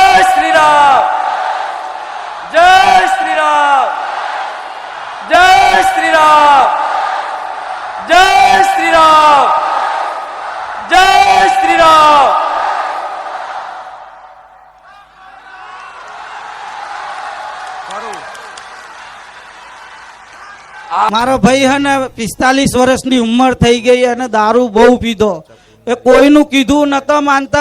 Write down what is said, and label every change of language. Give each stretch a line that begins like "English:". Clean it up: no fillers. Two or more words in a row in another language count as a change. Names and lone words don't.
Hindi: श्री राम, जय श्री राम, जय श्री राम, जय श्री राम, जय श्री राम।
Gujarati: મારો ભાઈ હે ને 45 વર્ષની ઉંમર થઈ ગઈ અને દારૂ બહુ પીધો. એ કોઈનું કીધું નતો માનતા.